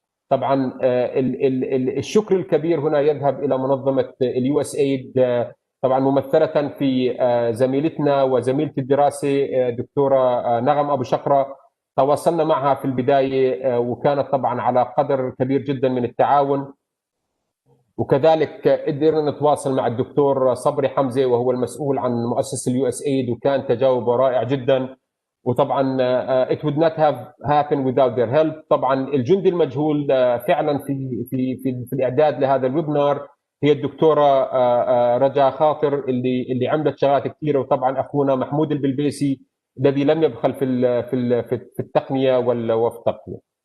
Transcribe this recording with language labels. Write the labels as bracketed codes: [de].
[ar] طبعا الشكر الكبير هنا يذهب الى منظمه اليو اس ايد، طبعا ممثله في زميلتنا وزميله الدراسه دكتوره نغم ابو شقره. تواصلنا معها في البدايه وكانت طبعا على قدر كبير جدا من التعاون، وكذلك قدرنا نتواصل مع الدكتور صبري حمزه وهو المسؤول عن مؤسسه اليو اس ايد، وكان تجاوبه رائع جدا. [en] وطبعا it would not have happened without their help. [ar] طبعا الجندي المجهول فعلا في الاعداد لهذا الويبنار هي الدكتوره رجاء خاطر اللي عملت شغلات كثيره، وطبعا اخونا محمود البلبيسي الذي لم يبخل في التقنيه وفي التقنيه.